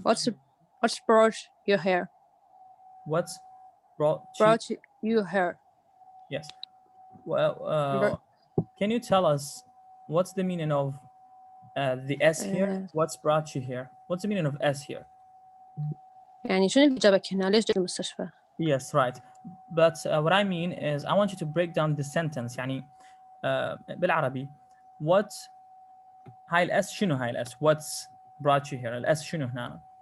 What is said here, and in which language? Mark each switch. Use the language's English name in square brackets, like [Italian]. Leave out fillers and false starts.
[English] What's brought you here? What's brought you here? Yes. Well, can you tell us what's the meaning of the S here? What's brought you here? What's the meaning of S here? [Arabic] يعني شنو اللي جابك هنا؟ ليش جيت المستشفى؟ [English] Yes, right. But what I mean is I want you to break down the sentence. [Arabic] يعني بالعربي what هاي الأس شنو هاي الأس؟ [English] What's brought you here؟ [Arabic] الأس شنو هنا؟